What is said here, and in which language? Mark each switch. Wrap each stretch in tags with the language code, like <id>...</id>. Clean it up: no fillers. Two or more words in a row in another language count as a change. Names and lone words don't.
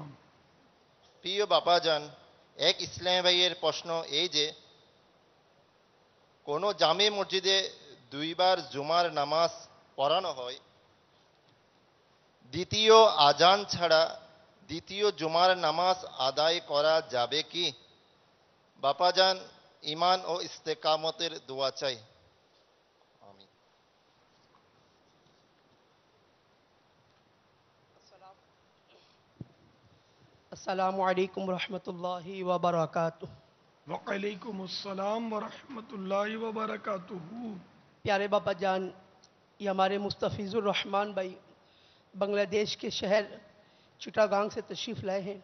<bn>প্রিয় বাপা যান, এক ইসলামী ভাইয়ের প্রশ্ন এই যে কোন জামে মসজিদে দুইবার জুমার নামাজ পড়ানো হয়, দ্বিতীয় আজান ছাড়া দ্বিতীয় জুমার নামাজ আদায় করা যাবে কি? বাপাজান, ইমান ও ইস্তেকামতের দোয়া চাই. আমিন.</bn> <ar>السلام علیکم ورحمۃ اللہ وبرکاتہ. وعلیکم السلام ورحمۃ اللہ وبرکاتہ.</ar> <ur>پیارے باپا جان، یہ ہمارے مستفیض الرحمان بھائی بنگلہ دیش کے شہر چٹاگانگ سے تشریف لائے ہیں.</ur>